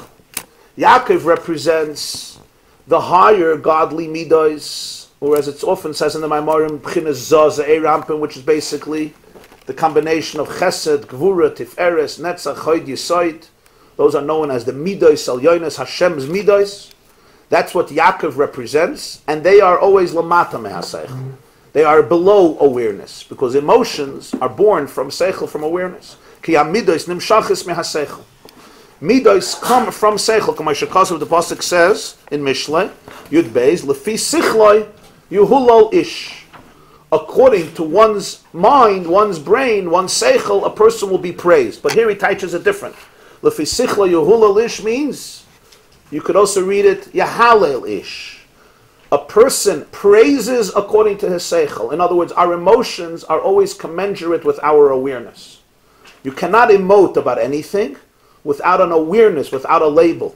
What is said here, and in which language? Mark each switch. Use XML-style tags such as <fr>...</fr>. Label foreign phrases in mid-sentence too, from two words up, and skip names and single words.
<en>Yaakov represents the higher godly midas, or as it often says in the Maimarim,</en> <he>בחינת זעיר אנפין,</he> <en>which is basically the combination of</en> <he>חסד, גבורה, תפארת, נצח, הוד, יסוד.</he> <en>Those are known as the</en> <he>מדות עליונות,</he> <en>Hashem's Midos. That's what Yaakov represents, and they are always</en> <he>למטה מהשכל.</he> <en>They are below awareness, because emotions are born from Seichel, from awareness.</en> <he>כי המדות נמשכות מהשכל.</he> <en>Midos come from Seichel, the Pasuk says in Mishlei,</en> <he>יוד בית, לפי שכלו יהלל איש.</he> <en>according to one's mind, one's brain, one's seichel, a person will be praised. But here he teaches it different.</en> <he>לפי שכלו יהלל איש</he> <en>means, you could also read it</en> <he>יהלל איש.</he> <en>A person praises according to his seichel. In other words, our emotions are always commensurate with our awareness. You cannot emote about anything without an awareness, without a label.</en>